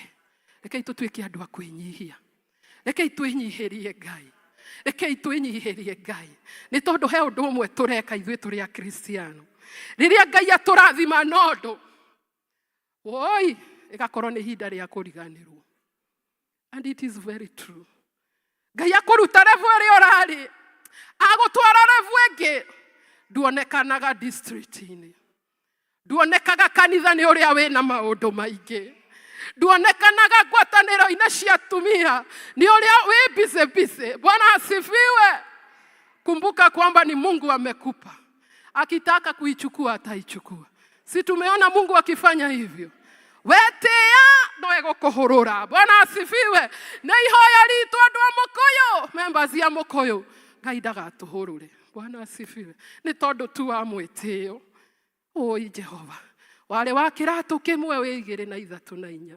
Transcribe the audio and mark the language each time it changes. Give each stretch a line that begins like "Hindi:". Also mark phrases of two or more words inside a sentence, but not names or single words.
Kikuyu: Rekei tũtuĩke andũ a kwĩnyihia. Rekei twĩnyihĩrie Ngai. Rekei twĩnyihĩrie Ngai. Nĩ tondũ he ũndũ ũmwe tũreka ithuĩ tũrĩ akristiano. Rĩrĩa Ngai atũrathima na ũndũ, oi, ĩgakorwo nĩ ihinda rĩa kũriganĩrwo.
English: And it is very true.
Kikuyu: Ngai akũruta revu ĩrĩa ũrarĩ, agũtwara revu ĩngĩ, nduonekanaga district-inĩ. Nduonekaga kanitha-inĩ ũrĩa wĩna maũndũ maingĩ. Nduonekanaga ngwatanĩro-inĩ cia atumia, nĩ ũrĩa wĩ busy.
Swahili: Bwana asifiwe. Kumbuka kwamba ni Mungu amekupa. Akitaka kuichukua ataichukua. Si tumeona Mungu akifanya hivyo?
Kikuyu: Wetea no egũkũhũrũra.
Swahili: Bwana asifiwe.
Kikuyu: Na ihoya ritũ andũ a Mũkũyũ, members ya Mũkũyũ, Ngai ndagatũhũrũre.
Swahili: Bwana asifiwe.
Kikuyu: Nĩ tondũ tu wa mwĩtĩo. Oi Jehova. Wale wa kĩratũ kĩmwe wĩ 2 na 3 na 4.